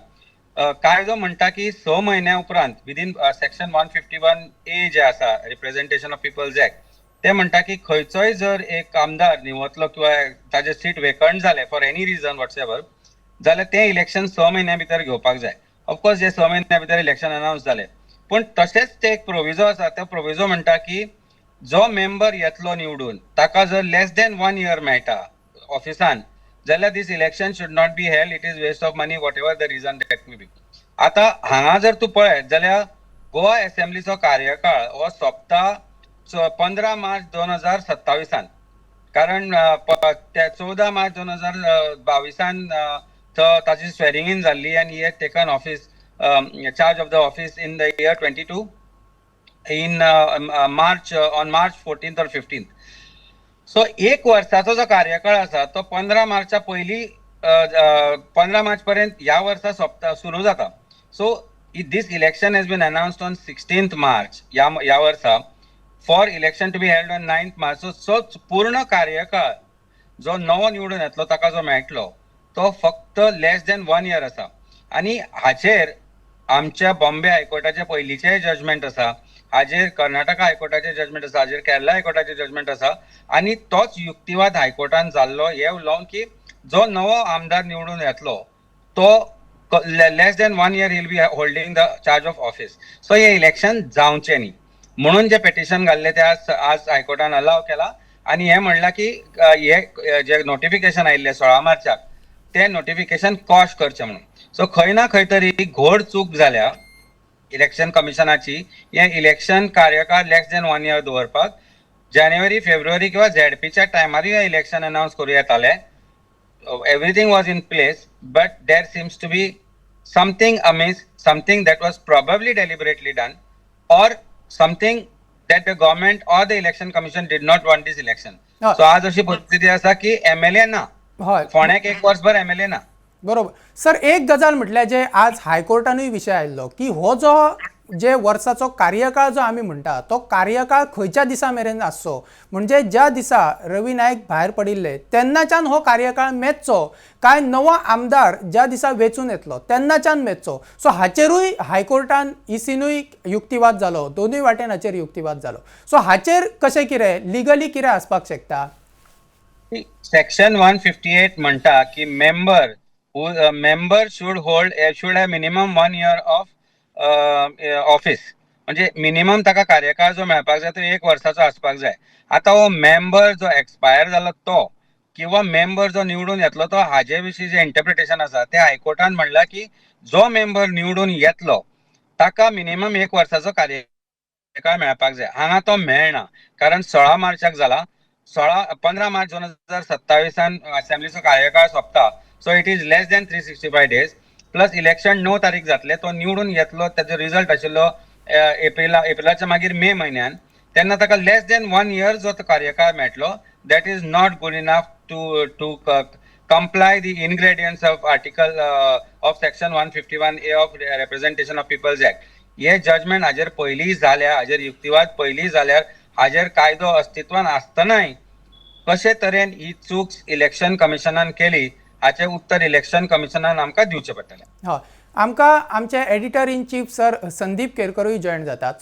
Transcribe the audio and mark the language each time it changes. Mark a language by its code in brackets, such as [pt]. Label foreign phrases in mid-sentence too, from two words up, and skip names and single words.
[kok] कायदो म्हणटा की 6 म्हयन्या उपरांत [en] within section [kok] 151A जे आसा [en] representation of people's act, [kok] ते म्हणटा की खंयचोय जर एक आमदार निवतलो किंवा ताजें सीट वेकंट जालें [en] for any reason whatsoever, [kok] जाल्यार तें इलेक्शन 6 म्हयन्या भितर घेवपाक जाय. ऑफकोर्स जे 6 म्हयन्या भितर इलेक्शन अनावन्स जालें, पूण तशेंच ते एक प्रोविजो आसा. तो प्रोविजो म्हणटा की जो मेंबर येतलो निवडून ताका जर [en] less than 1 year [kok] मेळटा ऑफिसान, जाल्यार [en] this election should not be held. It is waste of money, whatever the reason that may be. [kok] आतां हांगा जर तूं पळयत जाल्यार गोवा असेंब्लीचो कार्यकाळ हो सोंपता 15 मार्च 2027. कारण 14 मार्च 2022 ताची [en] swearing in [kok] जाल्ली आनी ही [en] taken office charge of the office in the year 22 in March on March 14th or 15th. [kok] सो एक वर्साचो जो कार्यकाळ आसा तो 15 मार्चा पयलीं 15 मार्च पर्यंत ह्या वर्सा सुरू जाता. [en] सो this election has been announced on 16th March [kok] ह्या वर्सा [en] for election to be held on 9th March. [kok] so पूर्ण कार्यकाळ जो नवो निवडून येतलो ताका जो मेळटलो तो फक्त [en] less than 1 year [kok] आसा. आनी हाचेर आमच्या बॉम्बे हायकोर्टाचे पयलींचेय जजमेंट आसा, हाचेर कर्नाटका हायकोर्टाचे जजमेंट आसा, हाचेर केरला हायकोर्टाचे जजमेंट आसा. आनी तोच युक्तिवाद हायकोर्टान जाल्लो हे उलोवन की जो नवो आमदार निवडून येतलो तो [en] less than 1 year he'll be holding the charge of office. [kok] सो हे इलेक्शन जावचें न्ही म्हणून जे पेटिशन घाल्ले ते आज हायकोर्टान अलाव केला. आनी हे म्हणला की हे जे नोटिफिकेशन आयिल्ले 16 मार्चाक ते नोटिफिकेशन कॉश करचें म्हणून. सो खंय ना खंय तरी घोड चूक जाल्या इलेक्शन कमिशनाची हे इलेक्शन कार्यकाळ [en] less than 1 year [kok] दवरपाक. जानेवारी फेब्रुवारी किंवा झेडपीच्या टायमारूय हे इलेक्शन अनावन्स करूं येताले. [en] Everything was in place, but there seems to be something amiss, something that was probably deliberately done, or something that the government or the election commission did not want this election. [kok] So आज अशी परिस्थिती आसा की MLA ना, फोंड्याक एक वर्सभर MLA ना. बरोबर. सर, एक गजाल म्हटल्यार जे आज हायकोर्टानूय विशय आयिल्लो की हो जो जे वर्साचो कार्यकाळ जो आमी म्हणटा तो कार्यकाळ खंयच्या दिसा मेरेन आसचो, म्हणजे ज्या दिसा रवी नायक भायर पडिल्ले तेन्नाच्यान हो कार्यकाळ मेचचो काय नवो आमदार ज्या दिसा वेंचून येतलो तेन्नाच्यान मेचचो. सो हाचेरूय हायकोर्टान इसीनूय युक्तिवाद जालो, दोनूय वाटेन हाचेर युक्तिवाद जालो. सो हाचेर कशें कितें लिगली कितें आसपाक शकता? [en] सेक्शन 158 [kok] म्हणटा की [en] मेंबर should have minimum 1 year of ऑफिस. [kok] म्हणजे मिनिमम ताका कार्यकाळ जो मेळपाक जाय तो 1 वर्साचो आसपाक जाय. आता हो मेंबर जो एक्सपायर जालो तो किंवा मेंबर जो निवडून येतलो तो हाजे विशीं जे इंटरप्रिटेशन आसा ते हायकोर्टान म्हणला की जो मेंबर निवडून येतलो ताका मिनिमम 1 वर्साचो कार्यकाळ मेळपाक जाय. हांगा तो मेळना कारण 16 मार्चाक जाला. 15 मार्च 2027 असेंब्लीचो कार्यकाळ सोंपता. [en] So it is less than 365 days. [kok] प्लस इलेक्शन 9 तारीख जातले, तो निवडून येतलो, ताजो रिजल्ट आशिल्लो एप्रिलाच्या मागीर मे म्हयन्यान, तेन्ना ताका [en] less than 1 year [kok] जो तो कार्यकाळ मेळटलो. [en] That is not good enough to comply the ingredients of article of section 151A of representation of people's act. [kok] हे जजमेंट हाजेर पयलीं जाल्या, हाजेर युक्तिवाद पयलीं जाल्यार हाजेर कायदो अस्तित्वान आसतनाय कशे तरेन ही चूक इलेक्शन कमिशनान केली हाचें उत्तर इलेक्शन कमिशनान आमकां दिवचें पडटलें. हय, आमकां आमचे [en] editor in chief [kok] सर संदीप केरकरूय जॉईन जातात.